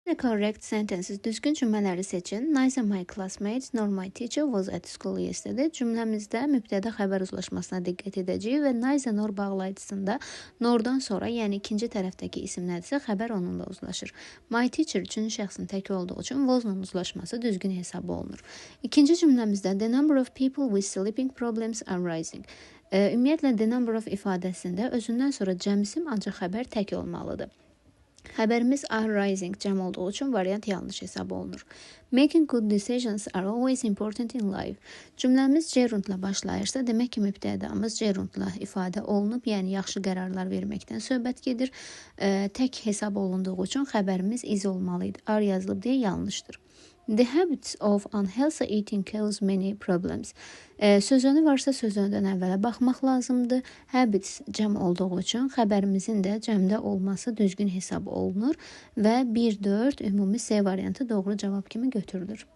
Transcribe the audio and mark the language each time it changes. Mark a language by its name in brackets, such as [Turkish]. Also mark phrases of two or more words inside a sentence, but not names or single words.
[English] Correct sentences. [Azerbaijani] Düzgün cümlələri seçin. [English] Nice and my classmates, nor my teacher was at school yesterday. [Azerbaijani] Cümləmizdə mübtəda xəbər uzlaşmasına diqqət edəcəyik və [English] nice nor [Azerbaijani] bağlayıcısında nordan sonra, yəni ikinci tərəfdəki isim nədirsə, xəbər onunla uzlaşır. [English] My teacher [Azerbaijani] üçüncü şəxsin təki olduğu üçün wasla uzlaşması düzgün hesab olunur. İkinci cümləmizdə [English] the number of people with sleeping problems are rising. [Azerbaijani] Ümumiyyətlə, [English] the number of [Azerbaijani] ifadəsində özündən sonra cəmsim ancaq xəbər tək olmalıdır. Xəbərimiz [English] are rising [Azerbaijani] cəm olduğu üçün variant yanlış hesab olunur. [English] Making good decisions are always important in life. [Azerbaijani] Cümləmiz gerundla başlayırsa, demək ki, mübtədamız gerundla ifadə olunub, yəni yaxşı qərarlar verməkdən söhbət gedir. Tək hesab olunduğu üçün xəbərimiz is olmalıydı. Are yazılıb deyə yanlışdır. [English] The habits of unhealthy eating cause many problems. [Azerbaijani] Sözünü varsa sözündən əvvələ baxmaq lazımdır. Habits cəm olduğu üçün xəbərimizin də cəmdə olması düzgün hesab olunur və 1-4 ümumi C variantı doğru cavab kimi götürülür.